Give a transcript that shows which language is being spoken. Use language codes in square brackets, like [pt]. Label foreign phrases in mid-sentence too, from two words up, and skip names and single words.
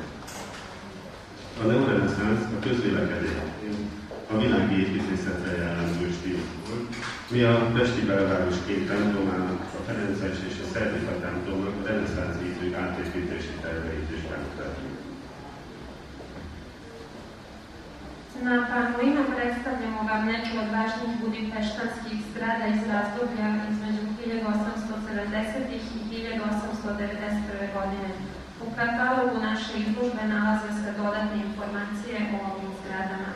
[hu] A neoreneszánsz a közvélekedés a világi építészetre jellemző stílus volt, mi a pesti belváros két templomának, a Ferences és a Szerdika templomnak a reneszánsz ízű átépítési terveit is bemutatjuk. [sr] Na panovima predstavljamo vam neke od važnih budimpeštanskih zgrada iz razdoblja između 1870. i 1891. godine. U katalogu naše izložbe nalaze se dodatne informacije o ovim zgradama.